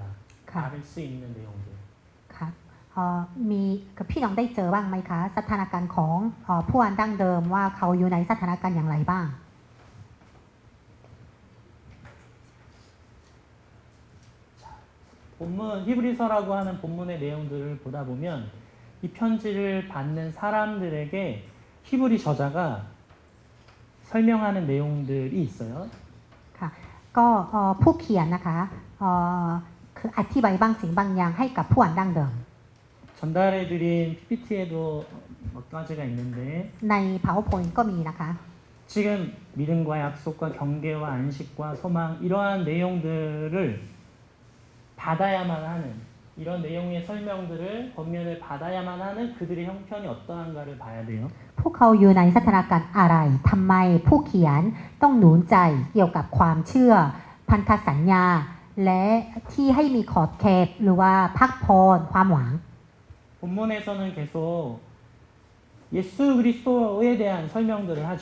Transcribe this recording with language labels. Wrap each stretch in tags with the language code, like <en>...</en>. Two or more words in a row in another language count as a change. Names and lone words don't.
<th>ค่ะ</th> <ko>알 수 있는 내용들</ko> <th>ค่ะมีพี่น้องได้เจอบ้างไหมคะ สถานการณ์ของผู้อ่านดั้งเดิมว่าเขาอยู่ในสถานการณ์อย่างไรบ้าง</th> <ko>본문 히브리서라고 하는 본문의 내용들을 보다 보면 이 편지를 받는 사람들에게 히브리 저자가 설명하는 내용들이 있어요.</ko> <th>ค่ะก็ผู้เขียนนะคะคืออธิบายบางสิ่งบางอย่างให้กับผู้อ่านดั้งเดิม</th> <ko>전달해드린 PPT에도 몇 가지가 있는데</ko> <th>ใน PowerPoint ก็มีนะคะ</th> <ko>지금 믿음과 약속과 경계와 안식과 소망 이러한 내용들을 받아야만 하는 이런 내용의 설명들을 권면을 받아야만 하는 그들의 형편이 어떠한가를 봐야 돼요.</ko> <th>พวกเขาอยู่ในสถานการณ์อะไรทำไมผู้เขียนต้องหนุนใจเกี่ยวกับความเชื่อ พันธสัญญา และที่ให้มีขอบเขตหรือว่าพักพรความหวัง</th> <ko>본문에서는 계속 예수 그리스도에 대한 설명들을 하죠.</ko>